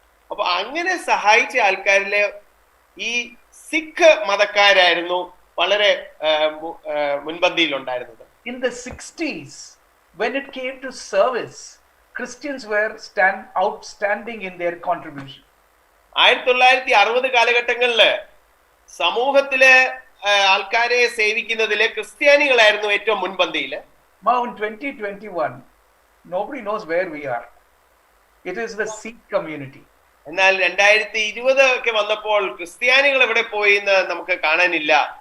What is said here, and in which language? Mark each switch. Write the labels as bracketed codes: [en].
[ml] അപ്പൊ അങ്ങനെ സഹായിച്ച ആൾക്കാരിലെ ഈ സിഖ് മതക്കാരായിരുന്നു വളരെ മുൻപന്തിയിലുണ്ടായിരുന്നത്. [en] In the 60s, when it came to service, Christians were outstanding in their contribution. [ml] 1960 കാലഘട്ടങ്ങളില് സമൂഹത്തിലെ ആൾക്കാരെ സേവിക്കുന്നതിലെ ക്രിസ്ത്യാനികളായിരുന്നു ഏറ്റവും മുൻപന്തിയില്. [en] Now in 2021, nobody knows where we are. It is the Sikh community. [ml] എന്നാൽ 2020 ഒക്കെ വന്നപ്പോൾ ക്രിസ്ത്യാനികൾ എവിടെ പോയി എന്ന് നമുക്ക് കാണാനില്ല.